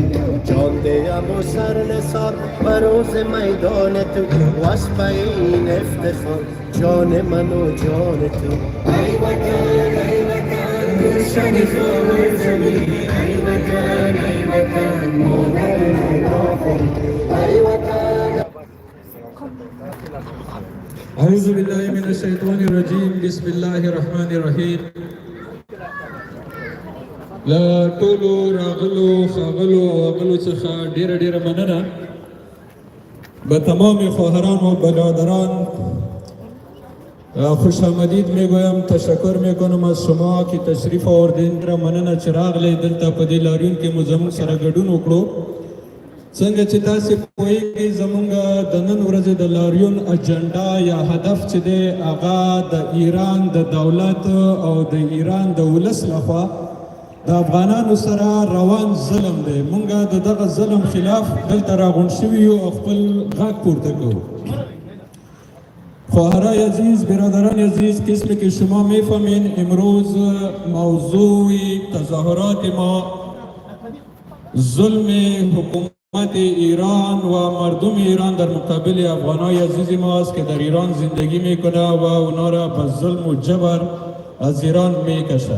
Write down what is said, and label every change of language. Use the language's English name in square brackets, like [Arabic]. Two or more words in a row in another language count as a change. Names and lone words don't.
[Persian] جان دیم و سر نثار بر روز میدان تو واسه این افتخار جان من و جان تو ای وطن گلشن زار زمین ای وطن مادر ای وطن. [Arabic] اعوذ بالله من الشیطان الرجیم بسم الله الرحمن الرحیم. [Pashto] لا ټولو راغلو ښاغلو او اغلو څخه ډیره مننه. [Persian] به تمام خواهران و برادران خوش آمدید میگویم، تشکر میکنم از شما که تشریف آوردین. [Pashto] مننه چې راغلی دلته په دې لاریون کې مو زموږ سره ګډون وکړو. څنګه چې تاسې پوهیږئ زموږ د نن ورځې د لاریون اجنډا یا هدف چې دی هغه د ایران د دولت او د ایران د ولس لخوا د افغانانو سره روان ظلم دی. موږ د دغه ظلم خلاف دلته راغونډ شوي یو او خپل غږ پورته کوو. [Persian] خواهرای عزیز، برادران عزیز، قسمی که شما میفهمین امروز موضوع تظاهرات ما ظلم حکومت ایران و مردم ایران در مقابل افغانای عزیز ما است که در ایران زندگی میکنه و اونا را به ظلم و جبر از ایران میکشند.